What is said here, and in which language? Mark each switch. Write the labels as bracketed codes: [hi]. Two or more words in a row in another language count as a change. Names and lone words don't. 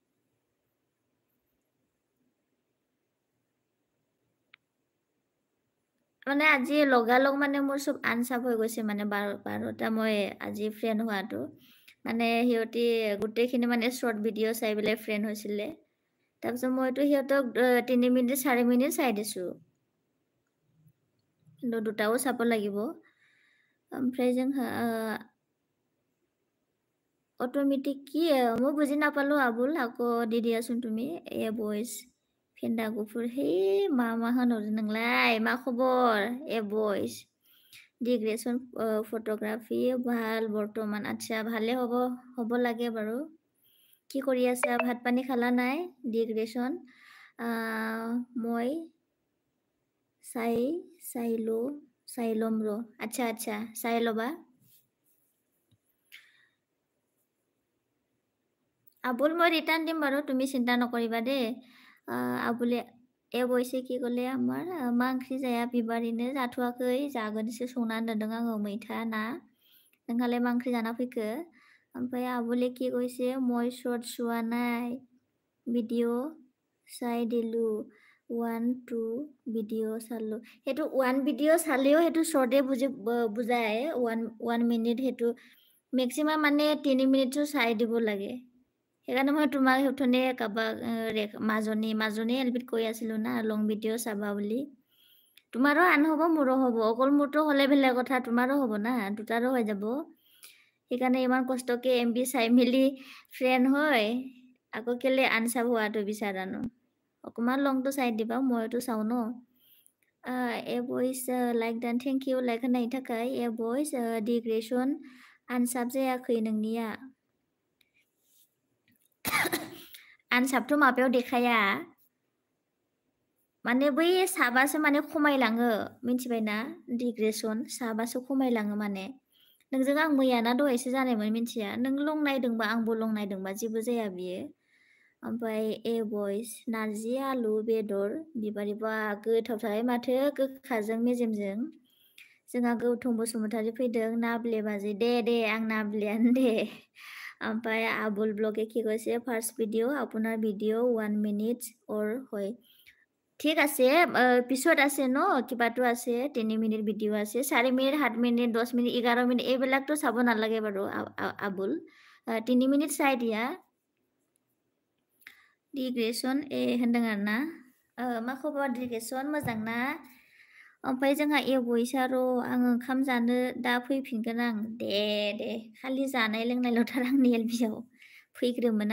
[as] মানে আজি লগালগ মানে মোৰ চব আনচাপ হৈ গৈছে, মানে 12টা মই আজি ফ্ৰেণ্ড হোৱাটো, মানে সিহঁতি গোটেইখিনি মানে শ্বৰ্ট ভিডিঅ' চাই পেলাই ফ্ৰেণ্ড হৈছিলে। তাৰপিছত মইতো সিহঁতক 3 মিনিট 4 মিনিট চাই দিছোঁ, কিন্তু দুটাও চাব লাগিব। [brx] ओमफ्राय जोंहा [as] অট'মেটিক কি? মই বুজি নাপালোঁ আবুল, আকৌ দি দিয়াচোन তুমি। [brx] বইজ फेन्दा गुफुर, हे मा होनहरो नोंलाय? मा खबर? बइज डिग्रेसन [as] ফটোগ্ৰাফী ভাল বৰ্তমান। আচ্ছা, ভালে হ'ব লাগে বাৰু। কি কৰি আছা? ভাত পানী খালা নাই? ডিগ্ৰেশ্যন মই চাই ল'ম ৰ। আচ্ছা চাই ল'বা। আবুল মই ৰিটাৰ্ণ দিম বাৰু, তুমি চিন্তা নকৰিবা দে। [brx] आबुले बयसे [as] কি ক'লে আমাৰ [brx] मा ओंख्रि जाया बिबारैनो? जाथ'वाखै, जागोनसो, संनानै दोनदों आङो मैथा ना। नोंहालाय मा ओंख्रि जाना फैखो? ओमफ्राय आबुले [as] কি কৈছে, মই শ্বৰ্ট চোৱা নাই, ভিডিঅ' চাই দিলোঁ, 1-2 ভিডিঅ' চালোঁ। সেইটো 1 ভিডিঅ' চালেও সেইটো শ্বৰ্টে বুজায়। 1 মিনিট সেইটো মেক্সিমাম মানে 3 মিনিটটো চাই দিব লাগে। সেইকাৰণে মই তোমাক সেইথনে কাৰোবাক মাজনী এলবিত কৈ আছিলোঁ না, লং ভিডিঅ' চাবা বুলি। তোমাৰো আন হ'ব, মোৰো হ'ব। অকল মোৰতো হ'লে বেলেগ কথা, তোমাৰো হ'ব না, দুটাৰো হৈ যাব। সেইকাৰণে ইমান কষ্টকে MB চাই মেলি ফ্ৰেণ্ড হয়, আকৌ কেলে আনচাব হোৱাটো বিচাৰানো? অকণমান লংটো চাই দিবা, মইতো চাওঁ ন। বইজ [en] like done, thank you [brx] लाइक होनायनि थाखाय। बइज डिग्रेसन आनसाब जायाखै नोंनिया। आनसाबथ' माबायाव देखाया, माने बै साबासो माने खमायलाङो, मिथिबायना? डिग्रेसन साबासो खमायलाङो माने। नोंजों आं मैयाना दहायसो जानायमोन, मिथिया? नों लं नायदोंबा आंबो लं नायदोंबा जेबो जाया बियो। ओमफ्राय बइज नारजि आलु बेदर बिबारि, बा गोथावथारहाय माथो, गोखाजों मेजेमजों। जोंहा गौतम बसुमतारी फैदों, नाब्ले बाजै। दे आं नाब्लेयानो दे। ओमफ्राय [as] আবুল ব্লগে কি কৈছে, ফাৰ্ষ্ট ভিডিঅ' আপোনাৰ ভিডিঅ' 1 মিনিট অৰ হয়। ঠিক আছে, পিছত আছে ন, কিবাটো আছে, 3 মিনিট ভিডিঅ' আছে, 4 মিনিট 7 মিনিট 10 মিনিট 11 মিনিট এইবিলাকতো চাব নালাগে বাৰু আবুল। 3 মিনিট চাই দিয়া। [brx] डिग्रेसन होनदों आरोना। मा खबर डिग्रेसन? मोजां ना? ओमफ्राय जोंहा बइसा र', आं ओंखाम जानो दा फैफिनगोन आं। दे खालि जानाय लोंनायल'थार आंनि एलबियाव, फैग्रोमोना।